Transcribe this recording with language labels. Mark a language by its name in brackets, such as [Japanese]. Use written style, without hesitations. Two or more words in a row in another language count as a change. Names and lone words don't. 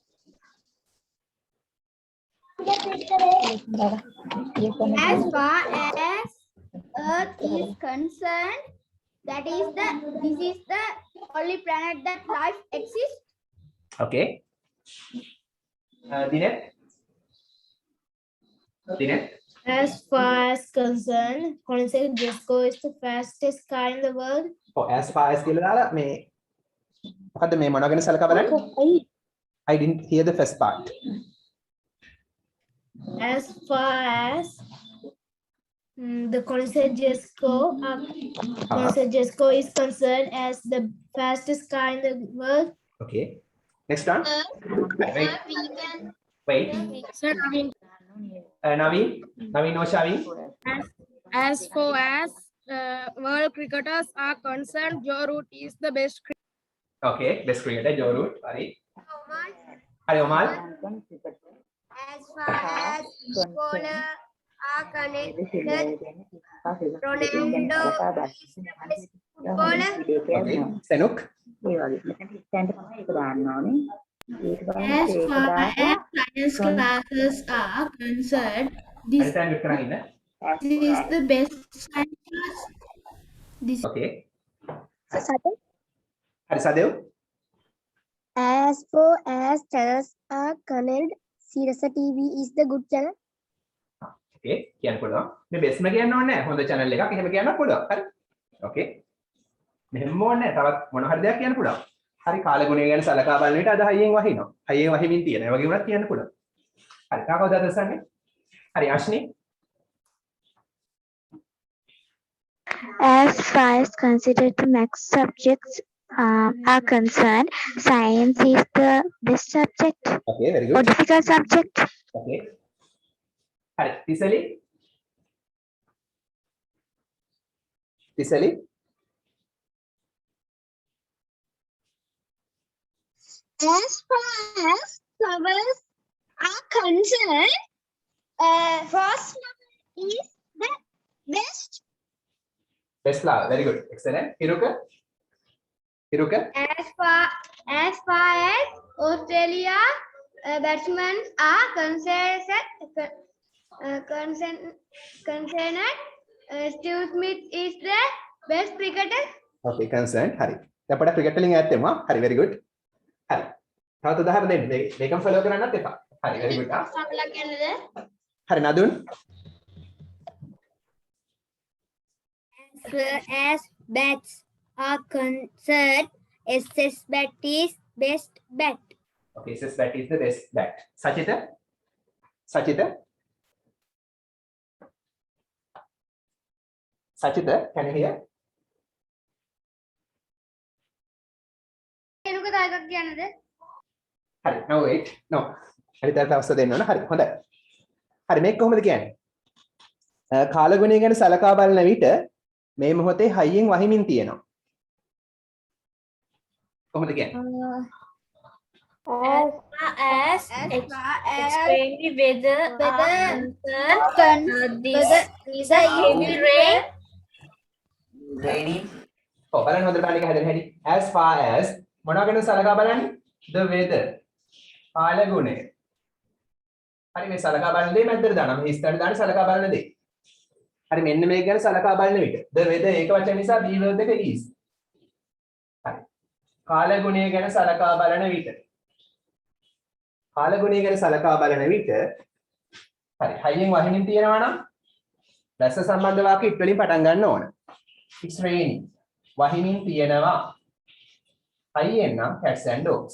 [English] As far as Earth is concerned, this is the only planet that life exists. okay Dinet Dinet As far as concerned, Koenigsegg Jesco is the fastest car in the world. oh as far as [Sinhala] කියලා දාලා මේ මොකද්ද මේ මොනවා ගැන සලකා බලන්නේ [English] I didn't hear the first part As far as the Koenigsegg Jesco is concerned as the fastest car in the world. okay next one wait We can. wait Sir, Naveen or Shavi As far as world cricketers are concerned, Joe Root is the best cricketer. okay best cricketer Joe Root [Sinhala] හරි හරි ඔමාල්. [English] As far as footballer are connected, Ronaldo is the best footballer. Okay. සෙනුක්. As far as science classes are concerned, this [Sinhala] හරි සෑන් කරන් ඉන්න. [English] is the best science class. This [Sinhala] Okay. හරි සදෙව්. [English] As for as channels are connected, Sirasa TV is the good channel. [Sinhala] Okay. කියන්න පුළුවන්. මේ බෙස්ම කියන්න ඕනේ නැහැ. හොඳ channel එකක් එහෙම කියන්න පුළුවන්. හරි. Okay. මෙහෙම ඕනේ නැහැ. තවත් මොන හරි දෙයක් කියන්න පුළුවන්. හරි කාලගුණය ගැන සලකා බලන විට අද හයියෙන් වහිනවා. හයියෙන් වහිමින් තියෙන. ඒ වගේ වුණත් කියන්න පුළුවන්. හරි. කාකවද අදසන්නේ? හරි ආශ්නි. [English] As far as considered the max subjects are concerned, science is the best subject Okay, very or good. difficult subject. [Sinhala] Okay. හරි. තිසලි. තිසලි. [English] As far as flowers are concerned, rose flower is the best. Best flower. Very good. Excellent. Hiruka. Hiruka. As far as Australia batsmen are concerned, Steve Smith is the best cricketer. Okay, concerned. [Sinhala] හරි. දැන් පොඩක් ක්‍රිකට් වලින් ඈත් වෙමු. හරි, [English] very good. [Sinhala] හරි. තවත් උදාහරණ දෙන්න. මේකම ෆලෝ කරන්නත් එපා. හරි, [English] very good. [Sinhala] සමලක් කියන්නද? හරි, නදුන්. [English] as bats are concerned, SS bat is best bat. Okay, says that is the best bat. Sachita. Sachita. Sachita, can you hear? [Sinhala] එනුක තව එකක් කියන්නද? හරි. [English] No wait. No. [Sinhala] හරි දැන් අවස්ථාව දෙන්න ඕන. හරි. හොඳයි. හරි මේක කොහොමද කියන්නේ? කාලගුණය ගැන සලකා බලන විට මේ මොහොතේ හයියෙන් වහිමින් තියෙනවා. කොහොමද කියන්නේ? [English] As extremely weather this is a heavy rain. [Sinhala] ඔව් බලන්න හොඳට බලන්න එක හැදෙන හැටි. [English] As far as [Sinhala] මොනවා ගැන සලකා බලන්නේ? [English] The weather. [Sinhala] කාලගුණය. හරි මේ සලකා බලන දේ මැද්දට දානවා. මේ හිස්තැනට දාන්න සලකා බලන දේ. හරි මෙන්න මේක ගැන සලකා බලන විට [English] the weather [Sinhala] ඒක වචන නිසා [English] be verb [Sinhala] එක is. හරි. කාලගුණය ගැන සලකා බලන විට කාලගුණය ගැන සලකා බලන විට හරි හයියෙන් වහිමින් තියෙනවා නම් රස සම්බන්ධ වාක්‍ය it වලින් පටන් ගන්න ඕන. [English] It's raining. [Sinhala] වහිමින් තියෙනවා. හයියෙන් නම් [English] cats and dogs.